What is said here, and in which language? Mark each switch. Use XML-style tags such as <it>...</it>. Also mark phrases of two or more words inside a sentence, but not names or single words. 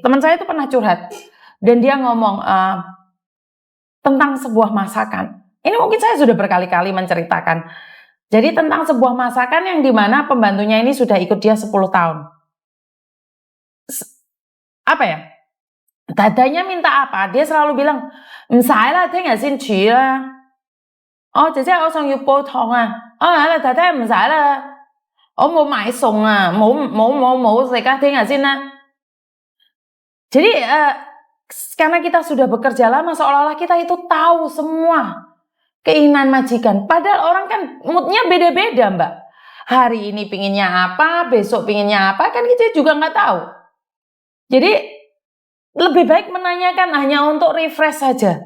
<id>Teman saya tuh pernah curhat dan dia ngomong tentang sebuah masakan. Ini mungkin saya sudah berkali-kali menceritakan. Jadi tentang sebuah masakan yang dimana pembantunya ini sudah ikut dia 10 tahun. Apa ya? Dadanya minta apa? Dia selalu bilang,</id> <yue>唔使啦，聽日先煮啦。哦，姐姐我想要煲湯啊。哦，daddy 唔使啦，我冇買餸啊，冇食啊，聽日先啦。</yue> <id>Jadi karena kita sudah bekerja lama, seolah-olah kita itu tahu semua keinginan majikan. Padahal orang kan moodnya beda-beda, Mbak. Hari ini pinginnya apa, besok pinginnya apa, kan kita juga nggak tahu. Jadi lebih baik menanyakan hanya untuk refresh saja.</id>